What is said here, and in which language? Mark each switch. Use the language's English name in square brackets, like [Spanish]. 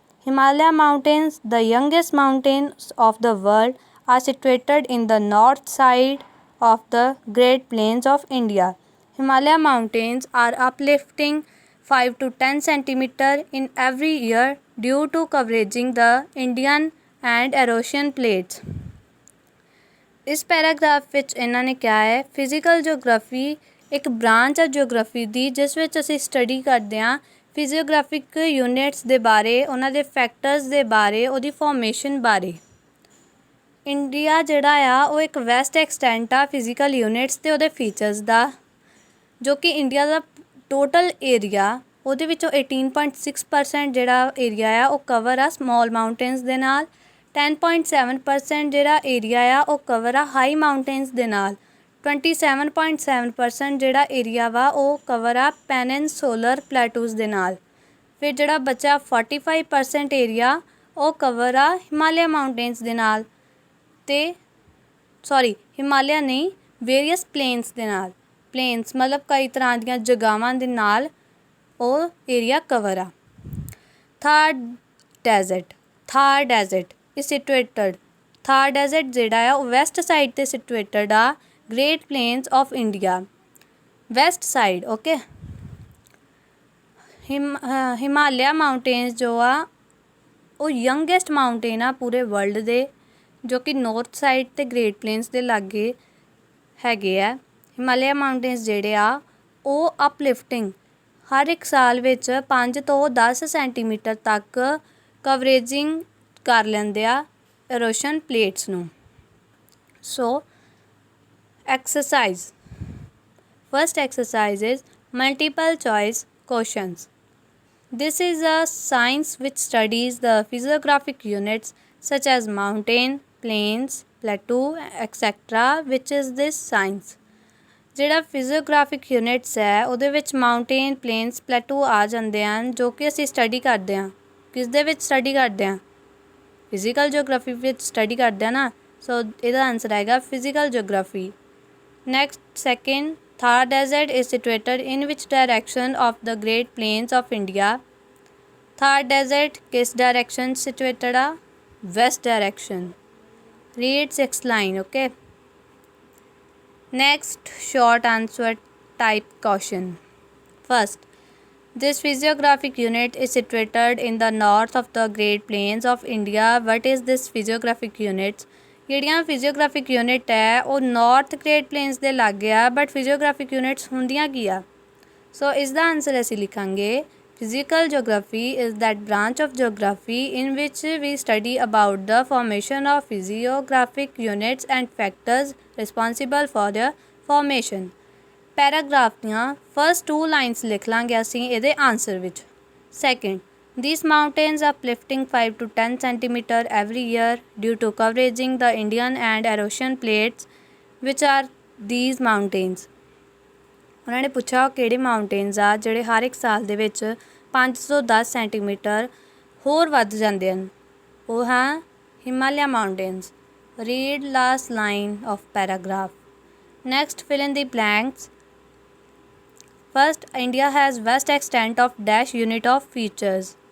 [English] Himalaya Mountains, the youngest mountains of the world, are situated in the north side of the Great Plains of India. Himalaya Mountains are uplifting 5 to 10 centimeter in every year due to covering the Indian and Eurasian plates. [Punjabi] इस पैਰਾਗ੍ਰਾਫ ਵਿੱਚ ਇਹਨਾਂ ਨੇ ਕਿਹਾ ਹੈ physical geography ਇੱਕ branch ਹੈ geography ਦੀ ਜਿਸ ਵਿੱਚ ਅਸੀਂ ਸਟੱਡੀ ਕਰਦੇ ਹਾਂ ਫਿਜ਼ੀਓਗ੍ਰਾਫਿਕ ਯੂਨਿਟਸ ਦੇ ਬਾਰੇ, ਉਹਨਾਂ ਦੇ ਫੈਕਟਰਸ ਦੇ ਬਾਰੇ, ਉਹਦੀ ਫਾਰਮੇਸ਼ਨ ਬਾਰੇ। ਇੰਡੀਆ ਜਿਹੜਾ ਆ ਉਹ ਇੱਕ ਵੈਸਟ ਐਕਸਟੈਂਟ ਆ ਫਿਜ਼ੀਕਲ ਯੂਨਿਟਸ ਅਤੇ ਉਹਦੇ ਫੀਚਰਸ ਦਾ, ਜੋ ਕਿ ਇੰਡੀਆ ਦਾ ਟੋਟਲ ਏਰੀਆ ਉਹਦੇ ਵਿੱਚੋਂ 18.6% ਜਿਹੜਾ ਏਰੀਆ ਆ ਉਹ ਕਵਰ ਆ ਸਮੋਲ ਮਾਊਂਟੇਨਸ ਦੇ ਨਾਲ, 10.7% ਜਿਹੜਾ ਏਰੀਆ ਆ ਉਹ ਕਵਰ ਆ ਹਾਈ ਮਾਊਂਟੇਨਸ ਦੇ ਨਾਲ, 27.7% ਜਿਹੜਾ ਏਰੀਆ ਵਾ ਉਹ ਕਵਰ ਆ ਪੈਨਿਨਸੂਲਰ ਪਲੇਟੂਜ਼ ਦੇ ਨਾਲ। ਫਿਰ ਜਿਹੜਾ ਬਚਿਆ 45% ਏਰੀਆ ਉਹ ਕਵਰ ਆ ਹਿਮਾਲਿਆ ਮਾਊਂਟੇਨਸ ਦੇ ਨਾਲ ਅਤੇ ਹਿਮਾਲਿਆ ਨਹੀਂ, ਵੇਰੀਅਸ ਪਲੇਨਸ ਦੇ ਨਾਲ। ਪਲੇਨਸ ਮਤਲਬ ਕਈ ਤਰ੍ਹਾਂ ਦੀਆਂ ਜਗ੍ਹਾਵਾਂ ਦੇ ਨਾਲ ਉਹ ਏਰੀਆ ਕਵਰ ਆ। [English] Thar desert is situated. [Punjabi] Thar Desert ਜਿਹੜਾ ਆ ਉਹ ਵੈਸਟ ਸਾਈਡ 'ਤੇ ਸਿਟੂਏਟਡ ਆ great planes of India, West side. Okay. Himalaya mountains ਜੋ ਆ ਉਹ ਯੰਗੈਸਟ ਮਾਊਂਟੇਨ ਆ ਪੂਰੇ ਵਰਲਡ ਦੇ, ਜੋ ਕਿ ਨੌਰਥ ਸਾਈਡ 'ਤੇ ਗ੍ਰੇਟ ਪਲੇਨਸ ਦੇ ਲਾਗੇ ਹੈਗੇ ਆ। ਹਿਮਾਲਿਆ ਮਾਊਂਟੇਨਸ ਜਿਹੜੇ ਆ ਉਹ ਅਪਲਿਫਟਿੰਗ ਹਰ ਇੱਕ ਸਾਲ ਵਿੱਚ 5 ਤੋਂ 10 ਸੈਂਟੀਮੀਟਰ ਤੱਕ ਕਵਰੇਜਿੰਗ ਕਰ ਲੈਂਦੇ ਆ ਇਰੋਸ਼ਨ ਪਲੇਟਸ ਨੂੰ। [English] So exercise, first exercise is multiple choice questions. This is a science which studies the physiographic units such as mountain, plains, plateau, etc. Which is this science? [Punjabi] ਜਿਹੜਾ ਫਿਜ਼ੀਓਗ੍ਰਾਫਿਕ ਯੂਨਿਟਸ ਹੈ ਉਹਦੇ ਵਿੱਚ ਮਾਊਂਟੇਨ, ਪਲੇਨਸ, ਪਲੇਟੂ ਆ ਜਾਂਦੇ ਹਨ, ਜੋ ਕਿ ਅਸੀਂ ਸਟੱਡੀ ਕਰਦੇ ਹਾਂ। ਕਿਸ ਦੇ ਵਿੱਚ ਸਟੱਡੀ ਕਰਦੇ ਹਾਂ? ਫਿਜ਼ੀਕਲ ਜੀਓਗ੍ਰਾਫੀ ਵਿੱਚ ਸਟੱਡੀ ਕਰਦੇ ਹਾਂ ਨਾ। ਸੋ ਇਹਦਾ ਆਨਸਰ ਆਏਗਾ physical geography. [English] Next second, Thar desert is situated in which direction of the great plains of India. [Punjabi] Thar desert ਕਿਸ ਡਾਇਰੈਕਸ਼ਨ ਸਿਟੂਏਟਡ ਆ? [English] West direction. Read 6th line, okay? Next, short answer type question. First, this physiographic unit is situated in the north of the Great Plains of India. What is this physiographic units? [Punjabi] ਜਿਹੜੀਆਂ ਫਿਜ਼ੀਓਗ੍ਰਾਫਿਕ unit ਹੈ ਉਹ north great planes ਦੇ ਲਾਗੇ ਆ, but ਫਿਜ਼ੀਓਗ੍ਰਾਫਿਕ units ਹੁੰਦੀਆਂ ਕੀ ਆ? ਸੋ ਇਸ ਦਾ answer ਅਸੀਂ ਲਿਖਾਂਗੇ [English] Physical geography is that branch of geography in which we study about the formation of physiographic units and factors responsible for their formation. [Punjabi] Paragraph ਦੀਆਂ ਫਸਟ 2 ਲਾਈਨਸ ਲਿਖ ਲਾਂਗੇ ਅਸੀਂ ਇਹਦੇ ਆਨਸਰ ਵਿੱਚ। [English] Second, these mountains are uplifting 5 to 10 centimeter every year due to covering the Indian and Eurasian plates. Which are these mountains? [Punjabi] ਉਹਨਾਂ ਨੇ ਪੁੱਛਿਆ ਕਿਹੜੇ ਮਾਊਂਟੇਨਸ ਆ ਜਿਹੜੇ ਹਰ ਇੱਕ ਸਾਲ ਦੇ ਵਿੱਚ 5 ਤੋਂ 10 ਸੈਂਟੀਮੀਟਰ ਹੋਰ ਵੱਧ ਜਾਂਦੇ ਹਨ। ਉਹ ਹਾਂ [English] Himalaya mountains. Read last line of paragraph. Next, fill in the blanks. First, India has vast extent of dash unit of features.